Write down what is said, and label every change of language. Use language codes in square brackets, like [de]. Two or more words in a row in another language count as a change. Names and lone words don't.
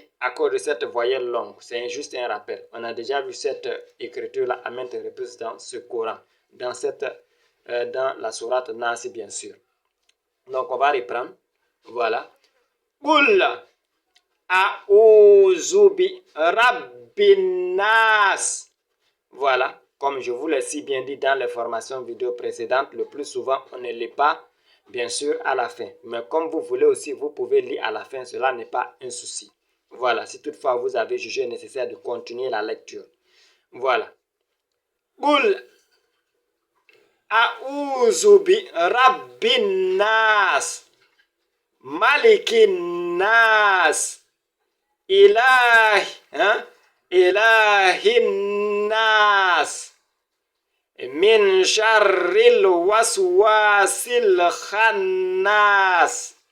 [fr] À cause de cette voyelle longue, c'est juste un rappel. On a déjà vu cette écriture-là à maintes reprises dans ce Coran, dans la sourate Nasi bien sûr. Donc on va reprendre. Voilà. [ar] قل أعوذ برب الناس. [fr] Voilà. Comme je vous l'ai si bien dit dans les formations vidéo précédentes, le plus souvent on ne lit pas bien sûr à la fin. Mais comme vous voulez aussi, vous pouvez lire à la fin, cela n'est pas un souci. Voilà, si toutefois vous avez jugé nécessaire de continuer la lecture. Voilà. [ar] قل أعوذ برب الناس، ملك الناس، إله الناس، من شر الوسواس الخناس,